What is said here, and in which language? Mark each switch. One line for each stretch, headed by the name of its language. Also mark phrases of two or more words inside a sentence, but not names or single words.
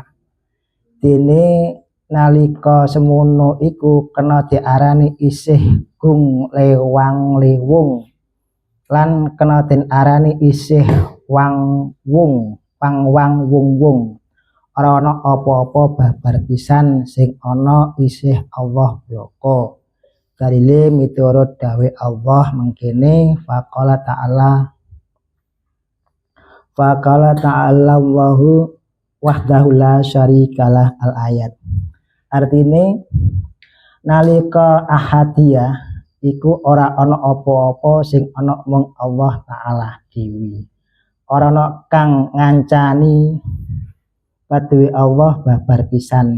Javanese: Dene nalika semono iku kena diarani isih gung lewang-lewung, lan kena den arani isih wang-wung, pangwang-wung-wung. Ora ana apa-apa babar pisan sing ana isih Allah bloko. Dalile miturut dawe Allah mengkene
Arabic: فقال تعالى الله وحده لا شريك له الآية.
Javanese: Artine nalika ahadiyah iku ora ana apa-apa sing ana mung Allah taala dewi. Ora ana kang ngancani kaduwe Allah babar pisan.